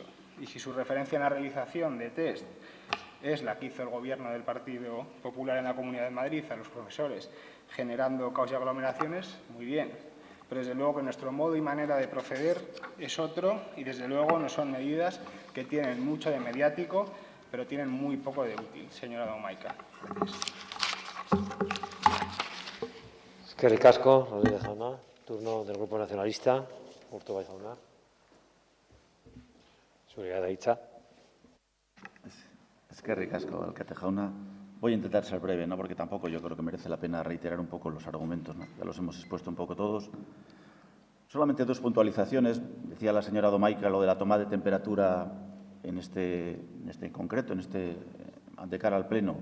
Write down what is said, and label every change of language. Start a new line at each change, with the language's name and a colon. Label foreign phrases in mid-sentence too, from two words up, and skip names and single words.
Spanish: Y si su referencia en la realización de test es la que hizo el Gobierno del Partido Popular en la Comunidad de Madrid a los profesores, generando caos y aglomeraciones, muy bien. Pero desde luego que nuestro modo y manera de proceder es otro y desde luego no son medidas que tienen mucho de mediático, pero tienen muy poco de útil, señora Domaica. Gracias.
Basque: Eskerrik asko, Rodríguez jauna.
Spanish: Turno del Grupo Nacionalista,
Basque: Urtubay jauna. Zurea da hitza. Eskerrik asko, alkate jauna.
Spanish: Voy a intentar ser breve, ¿no? Porque tampoco yo creo que merece la pena reiterar un poco los argumentos, ¿no? Ya los hemos expuesto un poco todos. Solamente dos puntualizaciones. Decía la señora Domaica lo de la toma de temperatura en este concreto, de cara al Pleno.